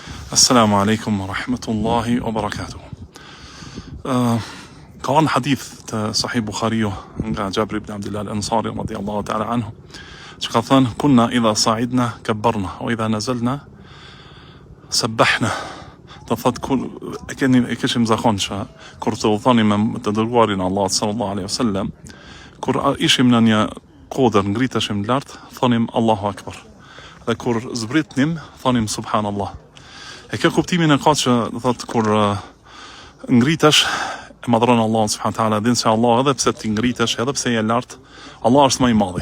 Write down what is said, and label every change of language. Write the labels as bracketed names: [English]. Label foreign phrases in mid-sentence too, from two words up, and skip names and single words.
[Arabic] السلام عليكم ورحمة الله وبركاته. [Albanian] Ka në hadith të Sahih Bukhariu nga Jabir ibn Abdullah al-Ansari [Arabic] رضي الله تعالى عنه, [Albanian] që ka thënë: [Arabic] كنا إذا صعدنا كبرنا وإذا نزلنا سبحنا. [Albanian] Do thotë e kishim zakon që kur të udhëtonim me të dërguarin Allah [Arabic] صلى الله عليه وسلم, [Albanian] kur ishim në një kodër, ngriteshim lart, thonim [Arabic] الله أكبر. [Albanian] Dhe kur zbritnim, thonim subhanallah. E kjo kuptimin e ka që thot kur ngritesh e madhron Allah [Arabic] سبحانه وتعالى, [Albanian] din se Allah edhe pse ti ngritesh, edhe pse je lart, Allah është më i madhi.